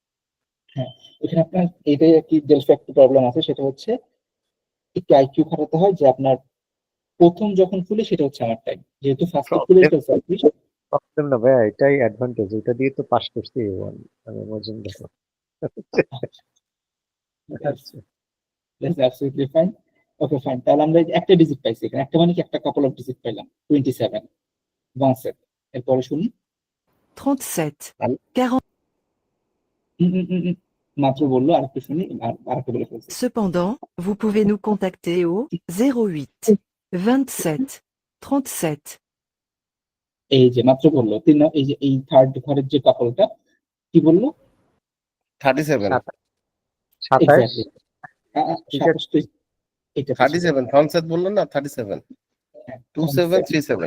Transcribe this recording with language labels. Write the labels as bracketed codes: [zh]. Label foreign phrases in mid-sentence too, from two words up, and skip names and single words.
[bn] হ্যাঁ, এখানে আপনার এটাই কি ডেলফা একটা প্রবলেম আছে, সেটা হচ্ছে একটু আইকিউ খাটাতে হয় যে আপনার প্রথম যখন খুলে সেটা হচ্ছে আমার টাইম, যেহেতু ফার্স্টে খুলে ফেলছে আপনি। প্রবলেম না ভাই, এটাই অ্যাডভান্টেজ, এটা দিয়ে তো পাস করছি A1 আমি মজিন দেখো। [en] That's absolutely fine. Okay, fine. [bn] তাহলে আমরা একটা ডিজিট পাইছি এখানে, একটা মানে কি একটা [en] couple of digit [bn] পাইলাম 27 27। এরপরে শুনি [fr] 37 Allô 40 [bn] মাত্র বললো, আরেকটু শুনি, আরেকটু বলে ফেলছি। [fr] Cependant, vous pouvez nous contacter au 08 27 37 [bn] এই যে মাত্র বললো এই যে এই থার্ড ঘরের যে কাপলটা কি বললো? 37 এক্স্যাক্টলি 27। এটা 37 ভানসেট বললো না 37 2737।